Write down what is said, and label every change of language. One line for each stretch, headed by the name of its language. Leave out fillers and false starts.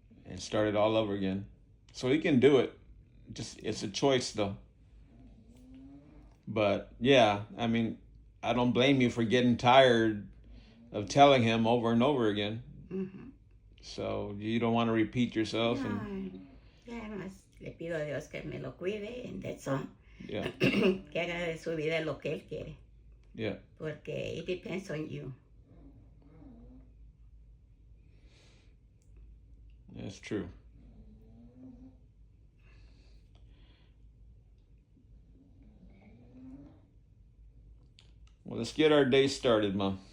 English: And start it all over again. So he can do it. Just it's a choice though. But yeah, I mean, I don't blame you for getting tired of telling him over and over again. Ujú. So you don't want to repeat yourself, No, and
Spanish: ya además le pido a Dios que me lo cuide,
English: and that's all. yeah,
Spanish: Que haga de su vida lo que Él quiere.
English: yeah, Porque it depends on you. that's true. Well, let's get our day started, Mom.